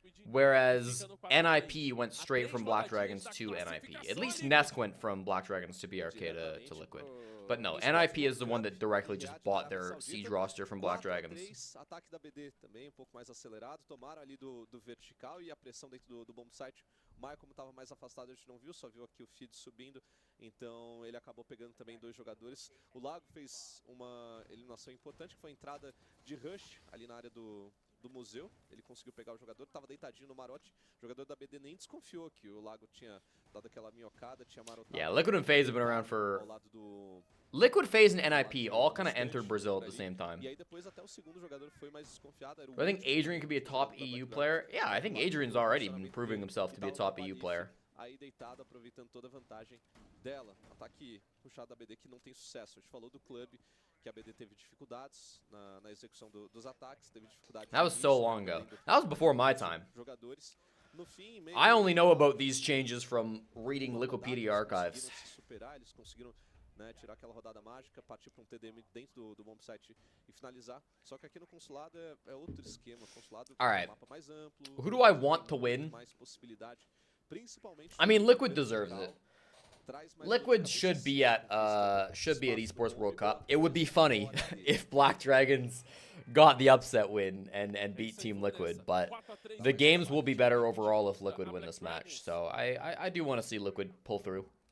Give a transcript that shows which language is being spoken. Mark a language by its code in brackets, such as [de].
[en] Whereas NIP went straight from Black Dragons to NIP. At least Nesk went from Black Dragons to BRK to Liquid. But no, NIP is the one that directly just bought their Siege roster from Black Dragons. [pt] Ataque da BD também um pouco mais acelerado, tomaram ali do vertical e a pressão dentro do bomb site. O Maio, como estava mais afastado, a gente não viu, só viu aqui o feed subindo, então ele acabou pegando também 2 jogadores. O Lago fez uma eliminação importante, que foi a entrada de rush ali na área do museu. Ele conseguiu pegar o jogador, estava deitadinho no marote. O jogador da BD nem desconfiou que o Lago tinha dado aquela minhocada, tinha marotado. [en] Yeah, Liquid and FaZe have been around for... Liquid, FaZe, and NIP all kind of entered Brazil at the same time. [pt] E aí depois até o segundo jogador foi mais desconfiado. [en] I think Adrian could be a top EU player. Yeah, I think Adrian's already been proving himself to be a top EU player. [pt] Aí deitado, aproveitando toda a vantagem dela. Ataque puxado da BD que não tem sucesso. A gente falou do clube, que a BD teve dificuldades na execução dos ataques, teve dificuldades. [en] That was so long ago. That was before my time. [pt] Jogadores. No fim, [en] I only know about these changes from reading Liquipedia archives. [pt] Eles conseguiram, né, tirar aquela rodada mágica, partir para um TDM dentro do bomb site e finalizar. Só que aqui no consulado é outro esquema. O consulado [en] All right. [pt] um mapa mais amplo. [en] Who do I want to win? [pt] Mais possibilidade, principalmente. [en] I mean, Liquid deserves it. Liquid should be at Esports World Cup. It would be funny if Black Dragons got the upset win and beat Team Liquid, but the games will be better overall if Liquid win this match. So I do want to see Liquid pull through.